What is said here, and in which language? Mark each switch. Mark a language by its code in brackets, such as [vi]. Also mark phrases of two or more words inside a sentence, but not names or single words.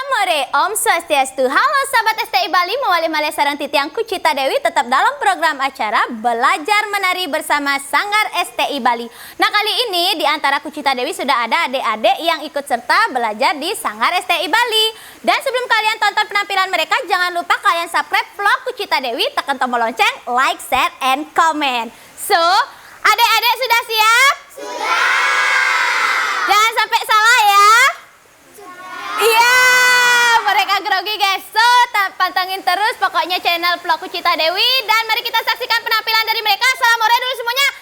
[id] sore, Om Swastiastu. Halo sahabat STI Bali, [ban] mawali malih sareng titiang [id] Kucita Dewi tetap dalam program acara Belajar Menari bersama Sanggar STI Bali. Nah, kali ini di antara Kucita Dewi sudah ada adik-adik yang ikut serta belajar di Sanggar STI Bali. Dan sebelum kalian tonton penampilan mereka, jangan lupa kalian [en] subscribe vlog [id] Kucita Dewi, tekan tombol lonceng, [en] like, share, and comment. [id] So, adik-adik sudah siap? Sudah! Jangan sampai salah ya. Iya, mereka grogi guys. So, pantengin terus pokoknya [en] channel vlog [id] Kucita Dewi. Dan mari kita saksikan penampilan dari mereka. Salam hore dulu semuanya.